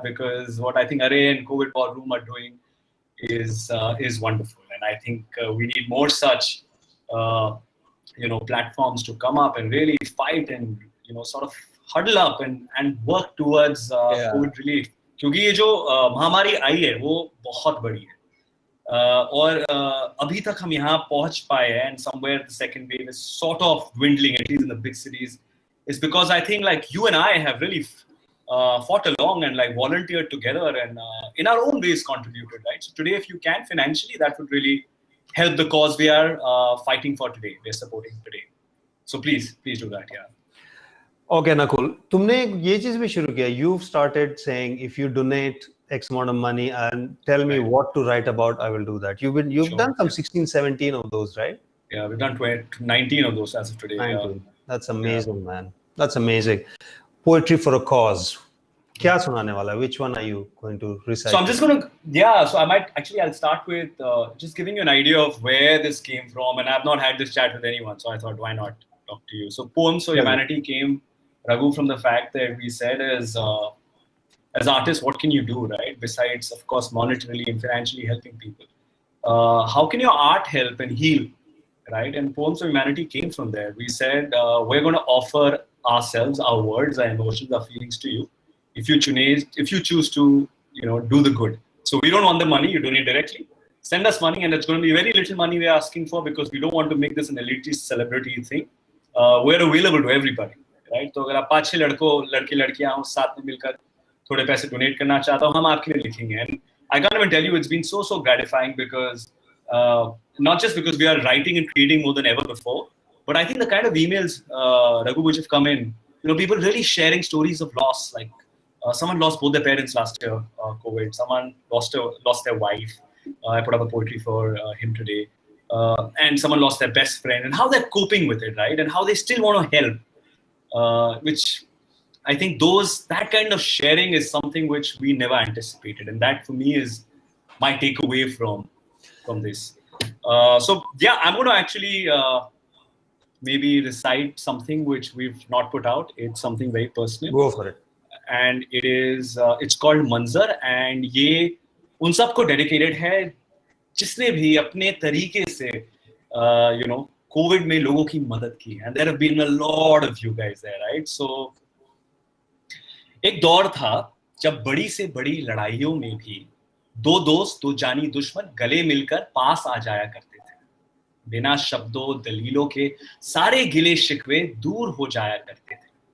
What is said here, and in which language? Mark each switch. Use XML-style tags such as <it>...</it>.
<en>Because what I think Arré and COVID War Room are doing is wonderful, and I think we need more such platforms to come up and really fight and sort of huddle up and work towards COVID relief.</en> <hi>क्योंकि ये जो महामारी आई है वो बहुत बड़ी है. और अभी तक हम यहाँ पहुँच पाए हैं,</hi> <en>and somewhere the second wave is sort of dwindling, at least in the big cities, is because I think like you and I have really fought along and like volunteered together and in our own ways contributed, right? So today, if you can financially, that would really help the cause we are fighting for today, we're supporting today. So please do that, yeah.</en> <hi>Okay, Nakul, तुमने ये चीज भी शुरू किया.</hi> <en>You've started saying if you donate X amount of money and tell me what to write about, I will do that. You've done some 16, 17 of those, right? Yeah, we've done 19 of those as of today. 19. That's amazing, man. That's amazing. Poetry for a cause.</en> <hi>क्या सुनाने वाला?</hi> <en>Which one are you going to recite? So I'm just going to, so I'll start with just giving you an idea of where this came from, and I've not had this chat with anyone, so I thought, why not talk to you? So Poems for Humanity came, Raghu, from the fact that we said as artists, what can you do, right? Besides, of course, monetarily and financially helping people. How can your art help and heal, right? And Poems for Humanity came from there. We said, we're going to offer ourselves, our words, our emotions, our feelings to you. If you choose to, do the good. So we don't want the money, you donate directly. Send us money, and it's going to be very little money we're asking for because we don't want to make this an elitist celebrity thing. We're available to everybody, right?</en> <hi>So अगर आप 5-6 लड़के-लड़कियां हो साथ में मिलकर थोड़े पैसे donate करना चाहता हो, हम आपके लिए लिखेंगे.</hi> <en>And I can't even tell you, it's been so gratifying because not just because we are writing and creating more than ever before, but I think the kind of emails, Raghu, which have come in, people really sharing stories of loss, like someone lost both their parents last year, COVID. Someone lost their wife. I put up a poetry for him today. And someone lost their best friend, and how they're coping with it, right? And how they still want to help, which I think that kind of sharing is something which we never anticipated. And that for me is my takeaway from this. So yeah, I'm going to actually maybe recite something which we've not put out. It's something very personal. Go for it. And it is it's called Manzar, and</en> <hi>ये उन सबको dedicated है जिसने भी अपने तरीके से COVID में लोगों की मदद की.</hi> <en>And there have been a lot of you guys there, right?</en> <hi>So एक दौर था जब बड़ी से बड़ी लड़ाइयों में भी दो दोस्त दो जानी दुश्मन गले मिलकर पास आ जाया करते थे. बिना शब्दों दलीलों के सारे गिले शिकवे दूर हो जाया करते थे.</hi>